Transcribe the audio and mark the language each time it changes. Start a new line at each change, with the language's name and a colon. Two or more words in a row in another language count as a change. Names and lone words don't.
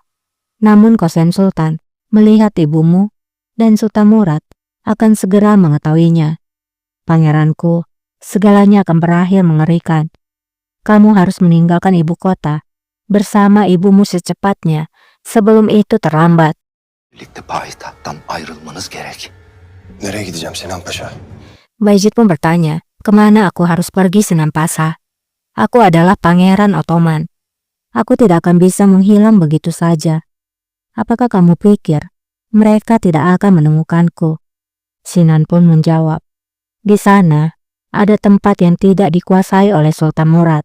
Indonesian: Namun Qasim Sultan melihat ibumu dan Sultan Murad akan segera mengetahuinya. "Pangeranku, segalanya akan berakhir mengerikan. Kamu harus meninggalkan ibu kota bersama ibumu secepatnya sebelum itu terlambat."
Turkish: Birlikte payitahttan ayrılmanız gerek. Nereye gideceğim Sinan Paşa?
Indonesian: Bayezid pun bertanya, "Kemana aku harus pergi Sinan Pasha? Aku adalah Pangeran Ottoman. Aku tidak akan bisa menghilang begitu saja. Apakah kamu pikir mereka tidak akan menemukanku?" Sinan pun menjawab, "Di sana ada tempat yang tidak dikuasai oleh Sultan Murad."